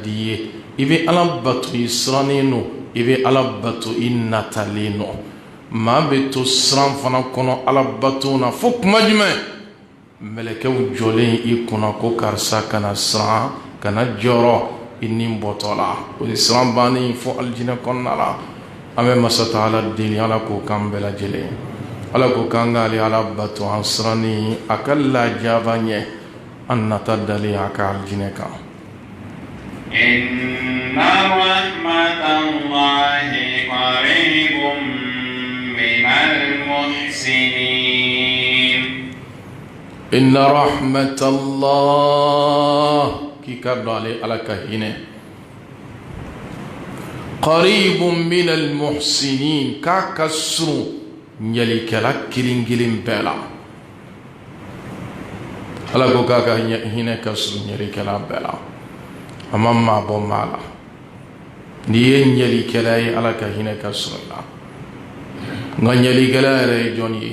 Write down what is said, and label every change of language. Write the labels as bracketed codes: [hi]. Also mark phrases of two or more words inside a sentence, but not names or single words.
[bm] di ye i bɛ ala bato i sirannen don i bɛ ala bato i natalen don maa bɛ to siran fana kɔnɔ ala bato na fo kuma jumɛn melekew jɔlen i kunna ko karisa kana siran kana jɔrɔ i nin bɔtɔ la o ye siran bannen fo alijinɛ kɔnɔna la an bɛ masa taala deli ala k'o k'an bɛɛ lajɛlen ala k'o k'an k'ale ala bato an siranni a ka lajaba ɲɛ an nata dali a ka alijinɛ kan. [ar] إن رحمة الله قريب من المحسنين. إن رحمة الله [bm] k'i ka dɔn ale ala ka hinɛ [ar] قريب من المحسنين [bm] k'a ka surun ɲɛlikɛla kelen kelen bɛɛ la. ala ko k'a ka hinɛ ka surun ɲɛlikɛla bɛɛ la a ma maabɔ maa la n'i ye ɲɛlikɛla ye ala ka hinɛ ka surun la nka ɲɛlikɛla yɛrɛ ye jɔn ye